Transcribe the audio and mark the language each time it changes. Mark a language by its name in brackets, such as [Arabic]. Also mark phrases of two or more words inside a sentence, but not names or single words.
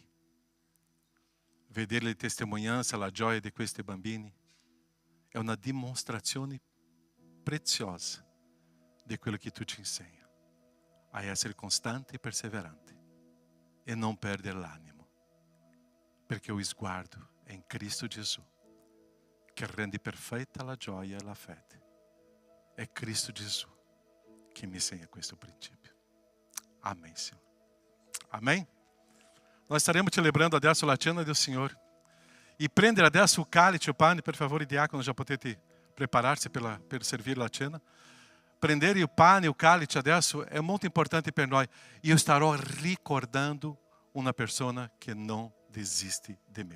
[Italian] Vedere le testimonianze, la gioia di questi bambini è una dimostrazione preziosa di quello che tu ci insegna, a essere costante e perseverante e non perdere l'animo, perché o sguardo è in Cristo Gesù, che rende perfetta la gioia e la fede. È Cristo Gesù che mi insegna questo principio. [Portuguese] Amém, Senhor. Amém? Nós estaremos celebrando [Italian] adesso la cena del Signore. E prendere adesso il calice, il pane, per favore, diacono, già potete prepararsi per servire la cena. Prendere il pane e il calice adesso è molto importante per noi. Io starò ricordando una persona che non desiste di me.